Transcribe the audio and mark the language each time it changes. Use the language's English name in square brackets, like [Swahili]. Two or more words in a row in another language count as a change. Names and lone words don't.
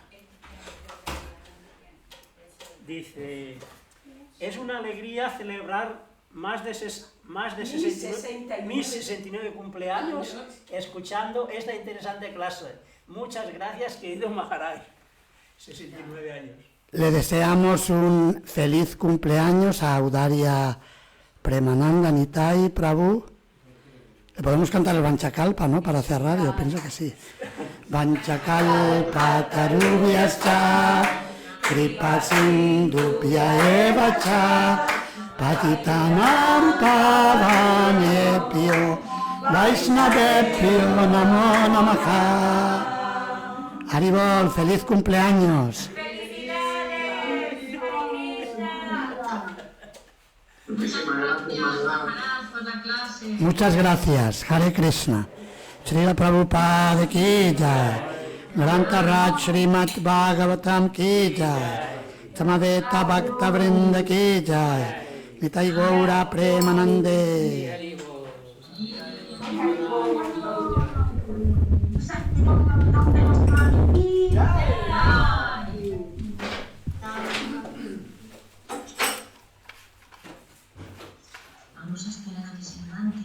[Spanish] Dice, es una alegría celebrar más de 69 cumpleaños escuchando esta interesante clase. Muchas gracias, querido Maharaj. 69 años. Le deseamos un feliz cumpleaños a Audaria Premananda Nitai Prabhu. Le podemos cantar el Vanchakalpa, ¿no? Para cerrar, yo pienso que sí. [Sanskrit] वाञ्छाकल्प तरुभ्यश्च कृपा सिन्धुभ्य एव च पतितानां पावनेभ्यो वैष्णवेभ्यो नमो नमः. [Spanish] Haribol, feliz cumpleaños. Muchas gracias, [Sanskrit] हरे कृष्ण. [Hindi] श्रील प्रभुपाद की जय। ग्रन्थ राज श्रीमद् भागवतम् की जय. समवेत भक्त वृन्द की जय। निताई गौर प्रेमानन्दे. [Spanish] Vamos a esperar a que se levante.